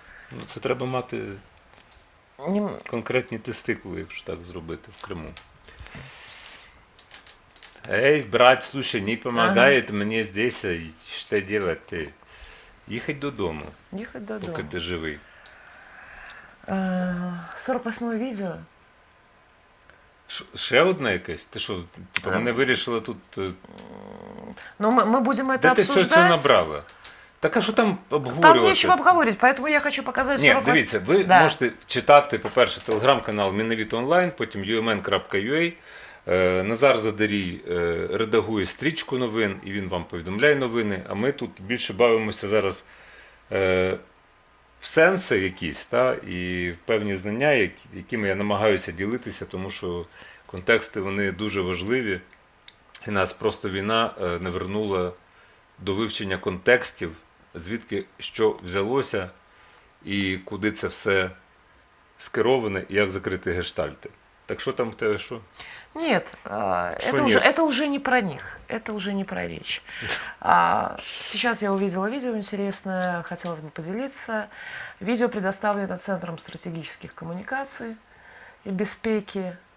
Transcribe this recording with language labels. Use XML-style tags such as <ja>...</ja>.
<uk>Ну, це треба мати конкретні тестикули, якщо так зробити в Криму.</uk> <ru>Эй, брат, слушай, не помогает мне здесь, что делать ты?</ru> <uk>Їхать додому. Їхать додому. Поки ти живий. 48-е відео. Ще одне якесь? Ти що, типу, вони вирішили тут...</uk> <ru>Ну, мы будем это</ru> <uk>Де</uk> <ru>обсуждать.</ru> <uk>ти все це набрала? Так а що там обговорювати?</uk> <ru>Там нечего обговорить, поэтому я хочу показать 48...</ru> <uk>Ні, дивіться, ви можете читати, по-перше, телеграм-канал Міновіт онлайн, потім umn.ua. Назар Задарій редагує стрічку новин, і він вам повідомляє новини, а ми тут більше бавимося зараз в сенси якісь, і в певні знання, якими я намагаюся ділитися, тому що контексти вони дуже важливі, і нас просто війна не вернула до вивчення контекстів, звідки що взялося, і куди це все скероване, і як закрити гештальти. Так що там в тебе що?</uk> <ru>Нет, это уже не про них, это уже не про речь. Сейчас я увидела видео интересное, хотелось бы поделиться. Видео предоставлено Центром стратегических коммуникаций и безпеки.</ru>